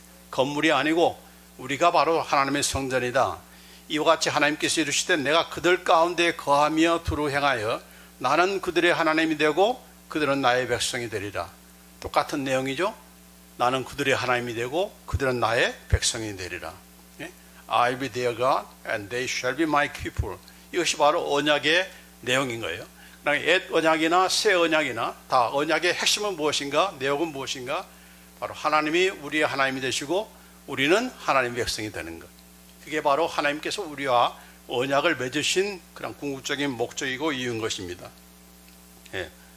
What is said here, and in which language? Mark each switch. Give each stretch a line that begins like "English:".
Korean: 건물이 아니고 우리가 바로 하나님의 성전이다. 이와 같이 하나님께서 이르시되 내가 그들 가운데 거하며 두루 행하여 나는 그들의 하나님이 되고 그들은 나의 백성이 되리라. 똑같은 내용이죠. 나는 그들의 하나님이 되고 그들은 나의 백성이 되리라.
English: I'll be their God and they shall be my people.
Korean: 이것이 바로 언약의 내용인 거예요. 옛 언약이나 새 언약이나 다 언약의 핵심은 무엇인가? 내용은 무엇인가? 바로 하나님이 우리의 하나님이 되시고 우리는 하나님의 백성이 되는 것. 그게 바로 하나님께서 우리와 언약을 맺으신 그런 궁극적인 목적이고 이유인 것입니다. 예.